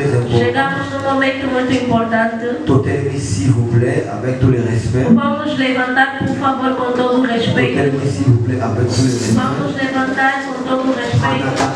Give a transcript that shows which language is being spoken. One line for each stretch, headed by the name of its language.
Portuguese: Chegamos num momento muito importante.
French: S'il vous plaît, avec tous les respects.
Portuguese: Vamos levantar, por favor, com todo o respeito.
French: S'il vous plaît, avec tous les respects.
Portuguese: Vamos levantar com todo o respeito.